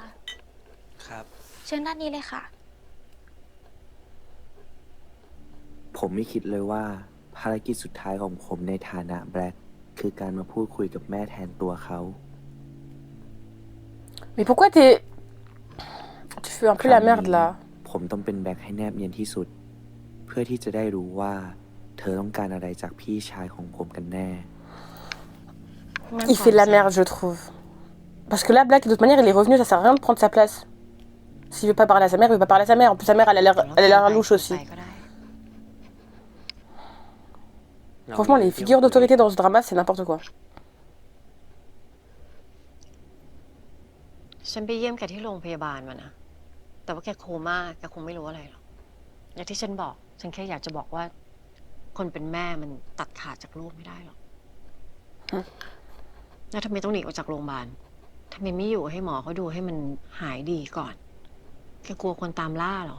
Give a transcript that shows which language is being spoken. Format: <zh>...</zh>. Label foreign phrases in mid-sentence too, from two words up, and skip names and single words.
<th>ครับ เชิญด้านนี้เลยค่ะ ผมไม่คิดเลยว่าภารกิจสุดท้ายของผมในฐานะแบล็คคือการมาพูดคุยกับแม่แทนตัวเขา</th> <fr>Mais pourquoi tu fais un peu la merde là</fr> <th>ผมต้องเป็นแบล็คให้แนบเนียนที่สุด เพื่อที่จะได้รู้ว่าเธอต้องการอะไรจากพี่ชายของผมกันแน่</th> <fr>Il fait de la merde, je trouve. Parce que là, Black, de toute manière, il est revenu, ça sert à rien de prendre sa place. S'il veut pas parler à sa mère, il veut pas parler à sa mère. En plus, sa mère, elle a l'air louche aussi. Franchement, les figures d'autorité dans ce drama, c'est n'importe quoi.</fr> <th>ฉันไปเยี่ยมแกที่โรงพยาบาลมานะแต่ว่าแกโคม่าแกคงไม่รู้อะไรหรอกอย่างที่ฉันบอกฉันแค่อยากจะบอกว่าคนเป็นแม่มันตัดขาดจากลูกไม่ได้หรอกแล้วทำไมต้องหนีออกจากโรงพยาบาลทำไมไม่อยู่ให้หมอเขาดูให้มันหายดีก่อนแกกลัวคนตามล่าเหรอ</th>